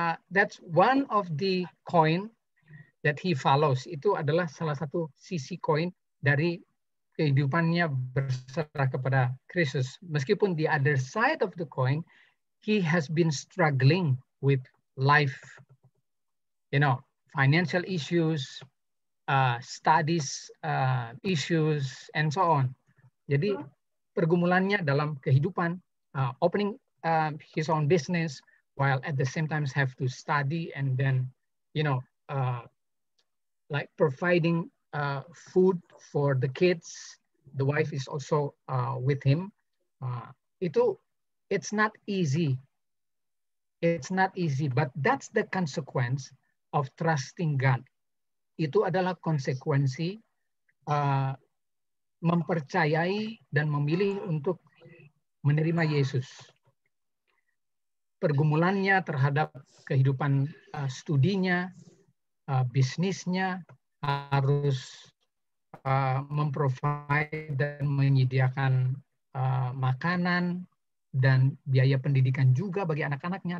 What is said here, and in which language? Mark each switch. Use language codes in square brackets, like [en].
[en] That's one of the coin that he follows. [id] Itu adalah salah satu sisi koin dari kehidupannya berserah kepada Kristus. Meskipun [en] the other side of the coin, he has been struggling with life, financial issues, studies issues, and so on. [id] Jadi pergumulannya dalam kehidupan, [en] opening his own business, while at the same time have to study and then, like providing food for the kids. The wife is also with him. It's not easy. It's not easy, but that's the consequence of trusting God. [id] Itu adalah konsekuensi mempercayai dan memilih untuk menerima Yesus. Pergumulannya terhadap kehidupan studinya, bisnisnya, harus memprovide dan menyediakan makanan dan biaya pendidikan juga bagi anak-anaknya.